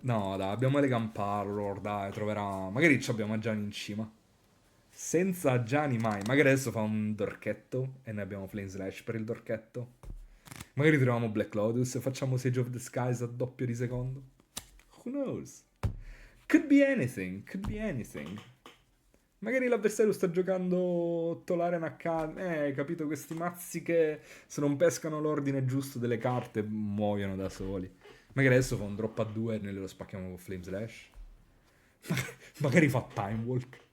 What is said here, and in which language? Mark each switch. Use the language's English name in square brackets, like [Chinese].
[Italian] No, dai, abbiamo Elegant Parlor, dai, troverà... Magari ci abbiamo Ajani in cima. Senza Ajani mai. Magari adesso fa un dorchetto e noi abbiamo Flame Slash per il dorchetto. Magari troviamo Black Lotus e facciamo Sage of the Skies a doppio di secondo. [English] Who knows? Could be anything, could be anything. [Italian] Magari l'avversario sta giocando Tolaren Academy. Capito? Questi mazzi che se non pescano l'ordine giusto delle carte muoiono da soli. Magari adesso fa un drop a 2 e noi lo spacchiamo con Flame Slash. Magari fa Time Walk.